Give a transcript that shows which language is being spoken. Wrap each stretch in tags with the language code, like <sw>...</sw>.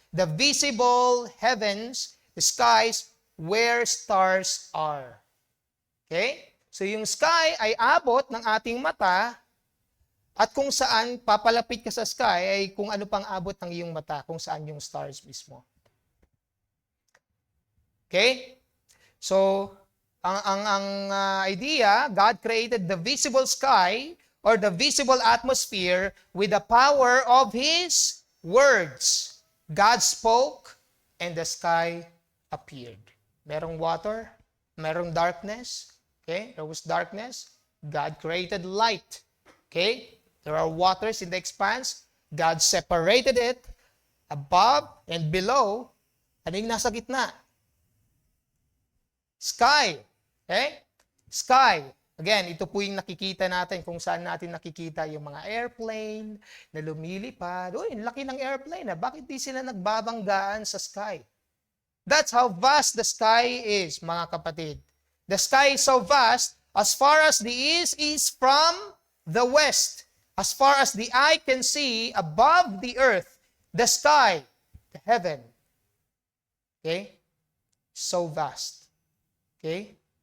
<en>The visible heavens, the skies, where stars are. Okay?</en> <tl>So yung sky ay abot ng ating mata, at kung saan papalapit ka sa sky ay kung ano pang abot ng iyong mata, kung saan yung stars mismo. Okay?</tl> <en>So, ang idea, God created the visible sky or the visible atmosphere with the power of His words. God spoke and the sky appeared.</en> <tl>Merong water, merong darkness. Okay?</tl> <en>There was darkness. God created light. Okay? There are waters in the expanse. God separated it above and below. Ano yung nasa gitna?</en> <tl>Sky. Okay? Sky. Again, ito po yung nakikita natin kung saan natin nakikita yung mga airplane na lumilipad. Uy, laki ng airplane. Bakit di sila nagbabanggaan sa sky?</tl> <en>That's how vast the sky is, mga kapatid. The sky is so vast, as far as the east is from the west. As far as the eye can see, above the earth, the sky, the heaven. Okay? So vast. Okay?</en>